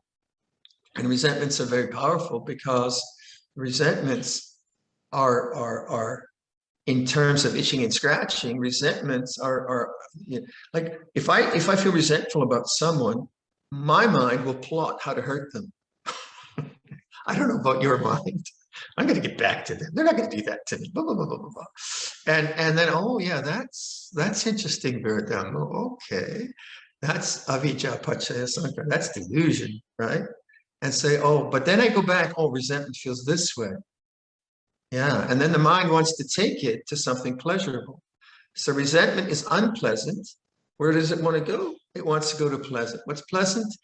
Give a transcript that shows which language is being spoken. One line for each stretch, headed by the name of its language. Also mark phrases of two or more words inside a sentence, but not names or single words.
English: And resentments are very powerful, because resentments are in terms of itching and scratching, resentments are like, if I feel resentful about someone, my mind will plot how to hurt them. I don't know about your mind. I'm going to get back to them. They're not going to do that to me. Blah, blah, blah, blah, blah. And then, oh yeah, that's interesting, Viradhammo. Okay. That's
Pali: avijja paccaya sankhara.
English: That's delusion, right? And say, oh, but then I go back, oh, resentment feels this way. Yeah, and then the mind wants to take it to something pleasurable. So resentment is unpleasant. Where does it want to go? It wants to go to pleasant. What's pleasant?